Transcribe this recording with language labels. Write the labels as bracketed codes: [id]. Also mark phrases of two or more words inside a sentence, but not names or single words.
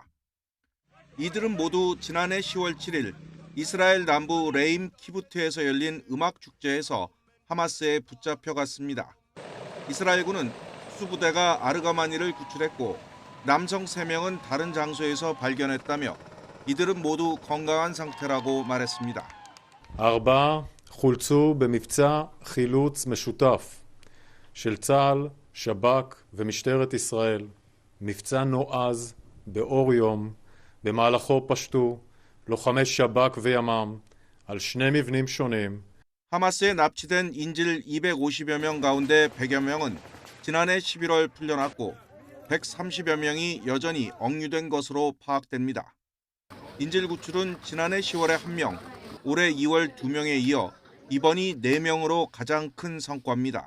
[ko] 이들은 모두 지난해 10월 7일 이스라엘 남부 레임 키부트에서 열린 음악 축제에서 하마스에 붙잡혀갔습니다. 이스라엘군은 특수부대가 아르가마니를 구출했고 남성 3명은 다른 장소에서 발견했다며 이들은 모두 건강한 상태라고 말했습니다. [he] ארבעה חולצו במבצע חילוץ משותף של צה"ל, שב"כ ומשטרת ישראל. מבצע נועז באור יום, במהלכו פשטו לוחמי שב"כ וימ"מ על 2 מבנים שונים. [ko] 하마스에 납치된 인질 250여 명 가운데 100여 명은 지난해 11월 풀려났고 130여 명이 여전히 억류된 것으로 파악됩니다. 인질 구출은 지난해 10월에 1명, 올해 2월 2명에 이어 이번이 4명으로 가장 큰 성과입니다.